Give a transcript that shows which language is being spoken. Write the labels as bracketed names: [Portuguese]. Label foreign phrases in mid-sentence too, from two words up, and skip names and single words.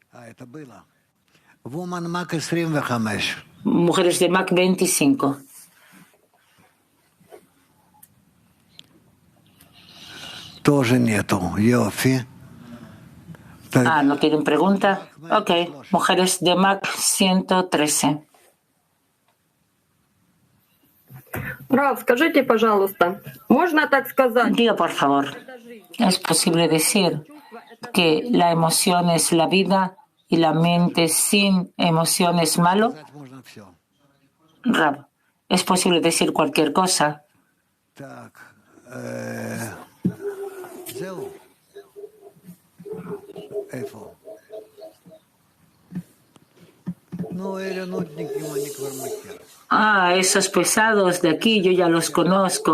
[Spanish] Mujeres de Mac 25. ¿No tienen pregunta? Ok. Mujeres de Mac 113. [Russian] Рав, скажите, пожалуйста, можно так сказать? [Spanish] Diga, por favor, ¿es posible decir que la emoción es la vida y la mente sin emoción es malo? Rab, ¿es posible decir cualquier cosa? Esos pesados de aquí, yo ya los conozco.